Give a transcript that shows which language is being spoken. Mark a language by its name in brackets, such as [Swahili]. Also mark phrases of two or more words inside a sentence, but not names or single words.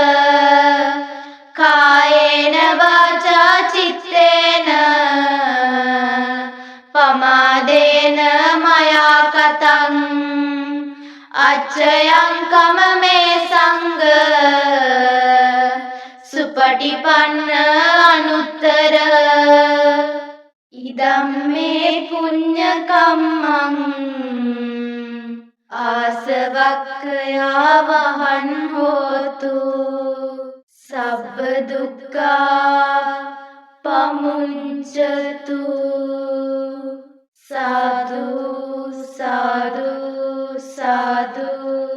[Pali] කායේන වාචා චිත්තේන පමාදේන මයා කතං අච්චයං කමමේ සංඝ සුපටිපන්න අනුත්තර ඉදම්මේ පුඤ්ඤ කම්මං ආසවක්ඛයා වහං හෝතු සබ්බ දුක්ඛා පමුඤ්චතු साधु